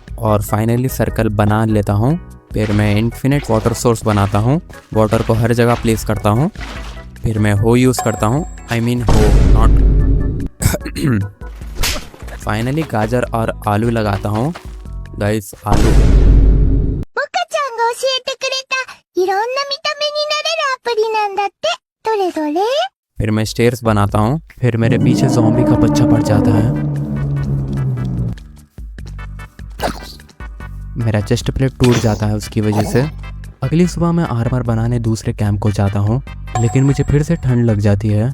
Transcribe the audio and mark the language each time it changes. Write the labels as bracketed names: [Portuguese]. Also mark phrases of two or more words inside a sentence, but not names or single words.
[Hindi] और फाइनली सर्कल बना लेता हूँ। फिर मैं इन्फिनिट वाटर सोर्स बनाता हूँ, वाटर को हर जगह प्लेस करता हूँ। फिर मैं हो यूज़ करता हूँ, [English] I mean [Hindi] हो नॉट। फाइनली गाजर और आलू लगाता हूँ। गाइस आलू। [Japanese] モカちゃんが教えてくれたいろんな見た目になれるアプリなんだって。どれどれ？ [Hindi] फिर मैं स्टेयर्स बनाता हूँ। फिर मेरे पीछे ज़ॉम्बी का बच्चा पड़ जाता है। मेरा चेस्ट प्लेट टूट जाता है उसकी वजह से। अगली सुबह मैं आर्मर बनाने दूसरे कैंप को जाता हूँ, लेकिन मुझे फिर से ठंड लग जाती है।